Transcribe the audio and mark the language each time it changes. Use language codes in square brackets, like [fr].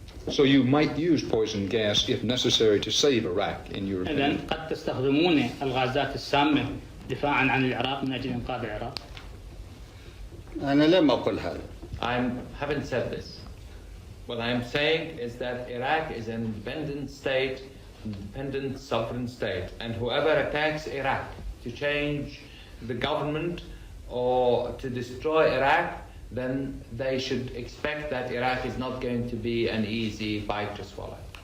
[en] So you might use poison gas if necessary to save Iraq, in your opinion. [ar] إذن قد تستخدمون الغازات السامة دفاعا عن العراق من أجل إنقاذ العراق. أنا لم أقل هذا. [en] I haven't said this. What I'm saying is that Iraq is an independent state, independent sovereign state, and whoever attacks Iraq to change the government or to destroy Iraq, then they should expect that Iraq is not going to be an easy bite to swallow.